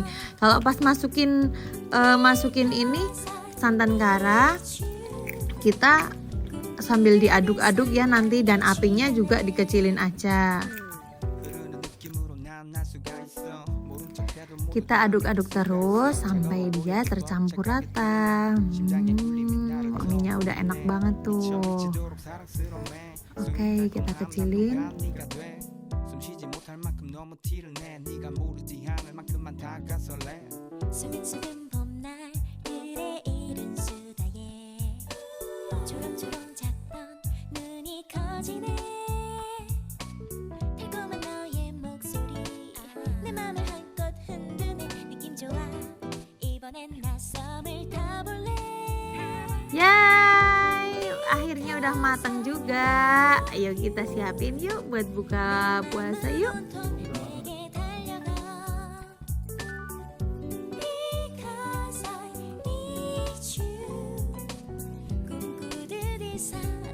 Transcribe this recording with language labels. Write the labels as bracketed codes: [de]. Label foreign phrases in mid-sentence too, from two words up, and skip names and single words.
[id] Kalau pas masukin ini santan kara, kita sambil diaduk-aduk ya nanti, dan apinya juga dikecilin aja. Kita aduk-aduk terus sampai dia tercampur rata. Wanginya udah enak banget tuh. Oke, kita kecilin. [ko] 수근수근 봄날들의 이른 수다에 초롱초롱 작던 눈이 커지네. 달콤한 너의 목소리 내 맘을 한껏 흔드네. 느낌 좋아 이번엔 낯섬을 타볼래. [id] Yay, akhirnya udah matang juga. Ayo kita siapin yuk buat buka puasa yuk. [ko] 온통 내게 달려가. [en] Because I need you. [ko] 꿈꾸듯이